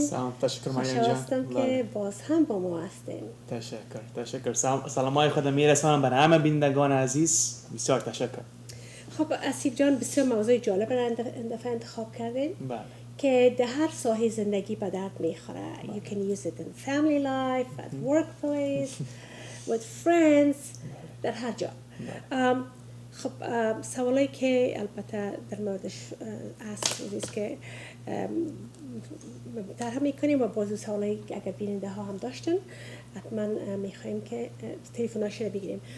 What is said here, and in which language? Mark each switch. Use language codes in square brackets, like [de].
[fa] سلام، تشکر مریم جان. خوشحال هستم که باز هم با ما هستین. تشکر. سلامای خود میرسانم بر همه بینندگان عزیز. بسیار تشکر. خب اسیب جان، بسیار موضوع جالب را این دفعه انتخاب کردین. بله. که در هر ساحه زندگی به درد میخوره. [en] You can use it in family life, at workplace, with friends, [fa] در هر جا. خب سوالایی که البته در موردش هست که طرح میکنیم و بازو سوالایی اگر بیننده ها هم داشتن حتما میخوایم که تلفن‌هاش رو بگیریم.